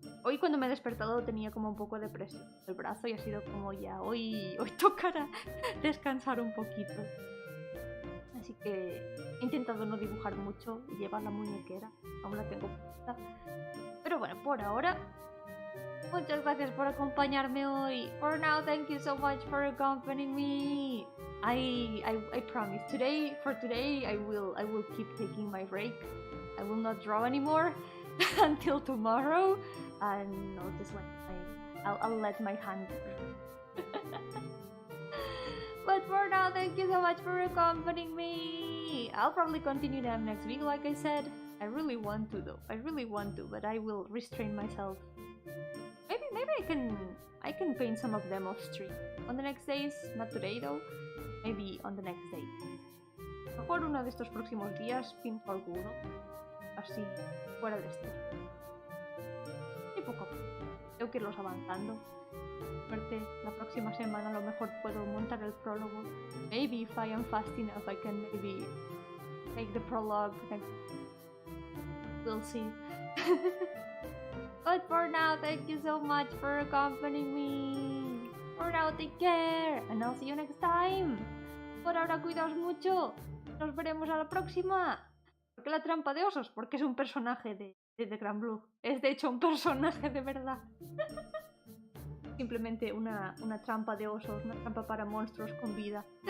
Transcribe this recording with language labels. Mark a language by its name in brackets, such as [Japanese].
[Spanish] Hoy cuando me he despertado tenía como un poco de presión en el brazo y ha sido como ya, hoy tocará descansar un poquito. Así que he intentado no dibujar mucho y llevar la muñequera, aún la tengo puesta. Pero bueno, por ahora, muchas gracias por acompañarme hoy. [English] For now, thank you so much for accompanying me. I promise for today I will keep taking my break. I will not draw anymore until tomorrow, and I'll let my hand. But for now, thank you so much for accompanying me. I'll probably continue them next week, like I said. I really want to though. I really want to, but I will restrain myself. Maybe I can paint some of them off stream on the next days. Not today though. Maybe on the next day. [Spanish] Mejor uno de estos próximos días pinto alguno. Así, fuera de este. Y poco a poco. Tengo que irlos avanzando. Suerte, la próxima semana a lo mejor puedo montar el prólogo. [English] Maybe if I am fast enough I can maybe make the prologue next. We'll see. But for now, thank you so much for accompanying me. For now, take care, and I'll see you next time. [Spanish] Por ahora, cuidaos mucho. Nos veremos a la próxima. ¿Por qué la trampa de osos? Porque es un personaje de Granblue. Es de hecho un personaje de verdad. Simplemente una trampa de osos, una trampa para monstruos con vida.